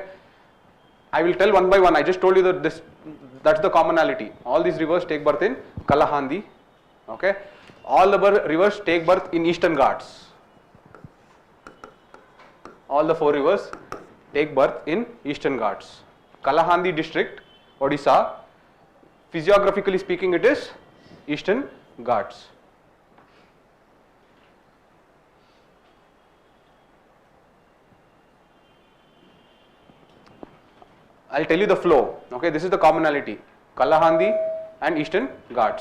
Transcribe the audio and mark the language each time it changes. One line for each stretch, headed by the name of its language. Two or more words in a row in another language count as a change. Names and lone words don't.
English: I will tell one by one. I just told you that that's the commonality. All these rivers take birth in Kalahandi. Okay. All the rivers take birth in Eastern Ghats. All the four rivers take birth in Eastern Ghats. Kalahandi district, Odisha, physiographically speaking, it is Eastern Ghats. I'll tell you the flow. Okay, this is the commonality. Kalahandi and Eastern Ghats.